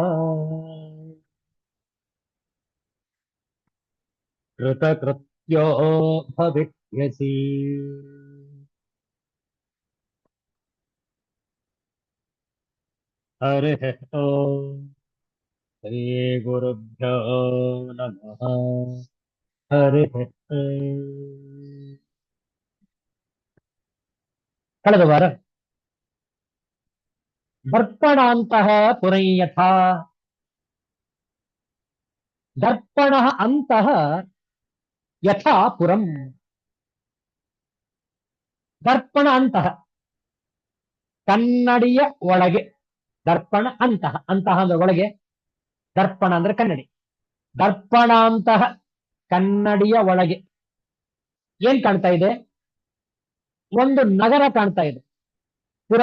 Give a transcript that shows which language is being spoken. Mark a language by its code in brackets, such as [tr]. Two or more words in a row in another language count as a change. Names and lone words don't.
[sa] कृतकृत्यो भविष्यसि हरिः ओम् श्रीगुरुभ्यो नमः हरिः ओम् [kn] ಕಳೆದ ವಾರ [sa] ದರ್ಪಣಾಂತಹ ಪುರೈಯಥಾ ದರ್ಪಣ ಅಂತಃ ಯಥಾ ಪುರಂ. ದರ್ಪಣ ಅಂತಃ [kn] ಕನ್ನಡಿಯ ಒಳಗೆ, [sa] ದರ್ಪಣ ಅಂತಃ ಅಂತಃ [kn] ಅಂದ್ರೆ ಒಳಗೆ, ದರ್ಪಣ ಅಂದ್ರೆ ಕನ್ನಡಿ. ದರ್ಪಣಾಂತಹ ಕನ್ನಡಿಯ ಒಳಗೆ ಏನ್ ಕಾಣ್ತಾ ಇದೆ? ಒಂದು ನಗರ ಕಾಣ್ತಾ ಇದೆ. ಪುರ.